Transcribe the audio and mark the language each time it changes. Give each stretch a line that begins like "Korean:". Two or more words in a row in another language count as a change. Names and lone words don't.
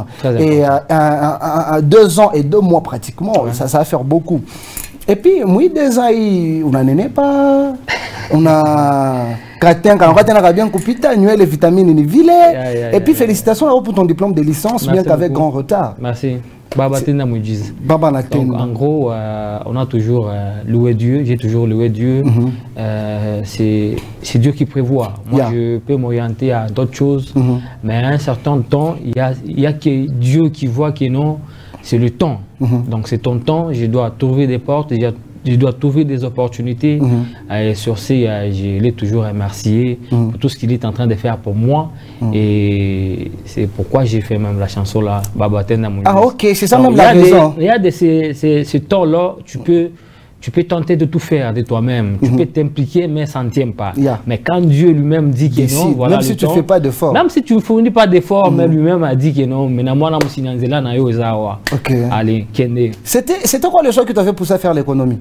French: Et 2 ans et 2 mois pratiquement, ça va faire beaucoup. Et puis, moi, 2 ans, on n'en est pas. On a... bien coupé, les vitamines, et puis, félicitations pour ton diplôme de licence, bien qu'avec grand retard. Merci.
Swahili: Baba tena muujiza. Baba na tena.
French: En gros, on a toujours loué Dieu, j'ai toujours loué Dieu. C'est Dieu qui prévoit. Moi, je peux m'orienter à d'autres choses, mais à un certain temps, il y a que Dieu qui voit que non, c'est le temps. Donc c'est ton temps, je dois trouver des portes, je dois trouver des opportunités. Et sur ce, je l'ai toujours remercié pour tout ce qu'il est en train de faire pour moi. Et c'est pourquoi j'ai fait même la chanson là,
Swahili: Baba tena muujiza.
French: Ah ok, c'est ça même la raison. Il y a ce temps-là, tu peux tenter de tout faire de toi-même. Tu peux t'impliquer, mais ça ne tient pas. Mais quand Dieu lui-même dit que non, voilà même si tu ne fais pas d'effort. Même si tu ne fournis pas d'effort, mais lui-même a dit que non. Mais moi, c'était quoi le choix que tu avais poussé à faire l'économie?